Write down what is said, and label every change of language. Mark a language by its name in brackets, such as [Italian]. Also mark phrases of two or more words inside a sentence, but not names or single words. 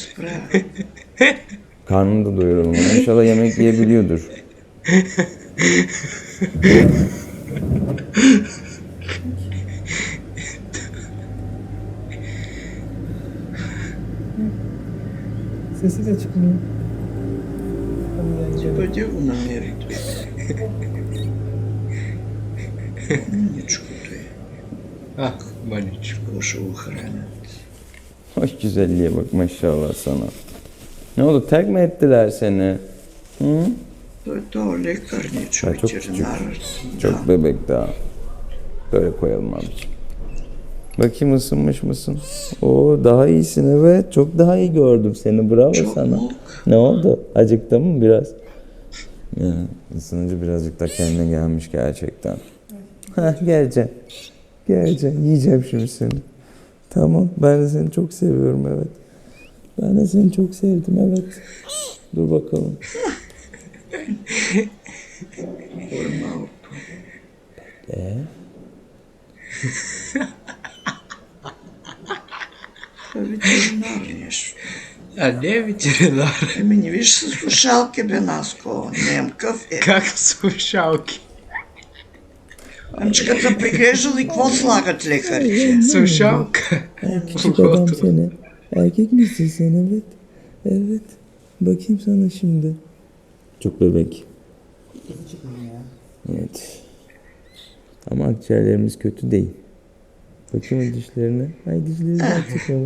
[Turkish] Karnını da doyuralım. İnşallah yemek yiyebiliyordur. Sesi de çıkmıyor. [Bulgarian] Пойди го намери. Мъничко той. Мъничко. Лошо го хранят. [Turkish] Hoş güzelliğe bak maşallah sana. Ne oldu? Terk mi ettiler seni? Hı? [Bulgarian] То лекарничо, [Turkish] Çok küçük. [Bulgarian] ветеринар. [Turkish] Çok bebek daha. Böyle koyalım abiciğim. Bakayım ısınmış mısın? Oo daha iyisin evet. Çok daha iyi gördüm seni. Bravo sana. Ne oldu? Acıktın mı biraz? Ya, ısınınca birazcık da kendine gelmiş gerçekten. Heh geleceğim. Geleceğim. Yiyeceğim şimdi seni. Tamam. Ben de seni çok seviyorum evet. Ben de seni çok sevdim evet. Dur bakalım. [Bulgarian] Ветеринар нещо. А не е ветеринар. Еми не виж с слушалки бе Наско. Немкъв е. Как слушалки? Ами като са приглеждали, какво слагат лекарите? Слушалка. [Turkish] Küçük adam seni. Erkek misin sen evet. Evet. Bakayım sana şimdi. Çok bebek. Evet. Ama akciğerlerimiz kötü değil. Bakayım dişlerine. Ay dişleri daha çıkmamış.